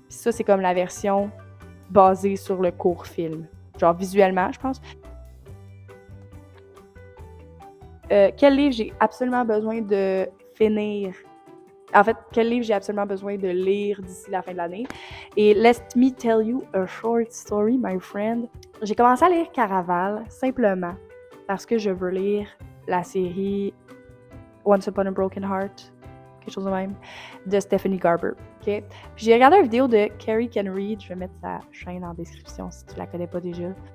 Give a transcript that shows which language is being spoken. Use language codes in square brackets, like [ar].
[fr] Puis ça, c'est comme la version basée sur le court film. Genre visuellement, je pense. Quel livre j'ai absolument besoin de finir? En fait, quel livre j'ai absolument besoin de lire d'ici la fin de l'année? [en] Et let me tell you a short story, my friend. [fr] J'ai commencé à lire Caraval simplement parce que je veux lire la série Once Upon a Broken Heart, quelque chose de même, de Stephanie Garber. Okay? Puis j'ai regardé une vidéo de Carrie Can Read, je vais mettre sa chaîne en description si tu la connais pas déjà.